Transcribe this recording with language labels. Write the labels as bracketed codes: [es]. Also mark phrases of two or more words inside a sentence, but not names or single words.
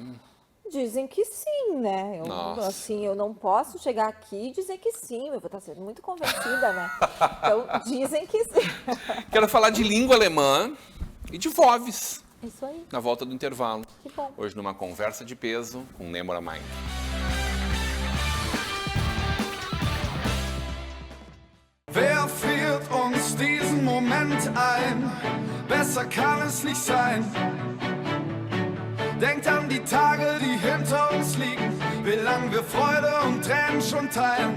[pt] Dizem que sim, né? Nossa. Eu não posso chegar aqui e dizer que sim, eu vou estar sendo muito convencida, né? Então, dizem que sim. Quero falar de língua alemã e de Voves. Isso aí. Na volta do intervalo. Que bom. Hoje numa conversa de peso com Nêmora Main. [de] Wer führt uns diesen Moment ein? Besser kann es nicht sein. Denkt an die Tage, die hinter uns liegen, wie lang wir Freude und Tränen schon teilen.